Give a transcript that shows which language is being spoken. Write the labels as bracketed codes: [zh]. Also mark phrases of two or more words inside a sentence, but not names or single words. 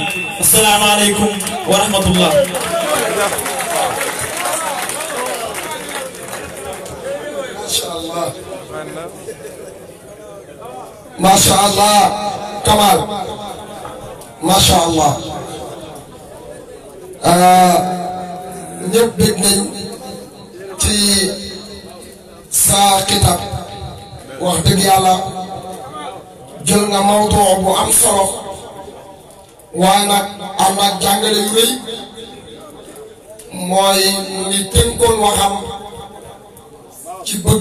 [ar] السلام عليكم ورحمة الله. ما شاء الله كمال ما شاء الله [wo] ñëpp bég nañ ci sa kitab wax dëgg yàlla jël nga mawdu bu am solo waaye nag am ak jàngale yu rëy mooy ni tënkoon waxam ci bëgg